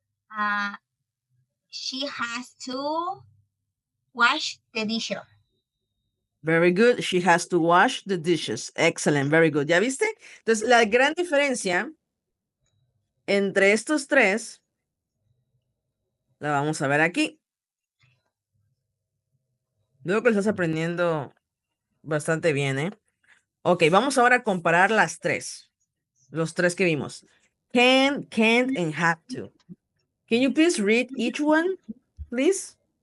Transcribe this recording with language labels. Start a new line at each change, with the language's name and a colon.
English: Uh, she has to wash the dishes. Very good. She has to wash the dishes. Excellent. Very good.
Spanish: ¿Ya viste? Entonces, la gran diferencia entre estos tres la vamos a ver aquí. Veo que lo estás aprendiendo bastante bien, ¿eh? Ok, vamos ahora a comparar las tres. Los tres que vimos. Can, can't, and have to.
English: Can you please read each one, please?